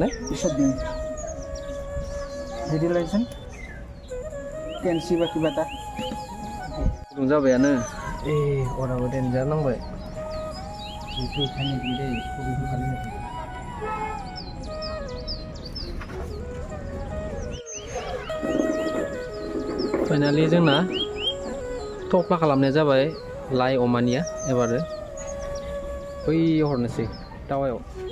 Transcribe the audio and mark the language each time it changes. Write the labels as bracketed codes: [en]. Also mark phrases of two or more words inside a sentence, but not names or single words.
[as] পিছত দিম হেৰি লাগিছে কেঞ্চি বা কিবা এটা [brx] जाबायानो अराबो देन्जार नांबाय बेखौ खालि फाइनालि जोंना थफ्ला खालामनाया जाबाय लाइ अमानिया एबारो बै हरनोसै टावायाव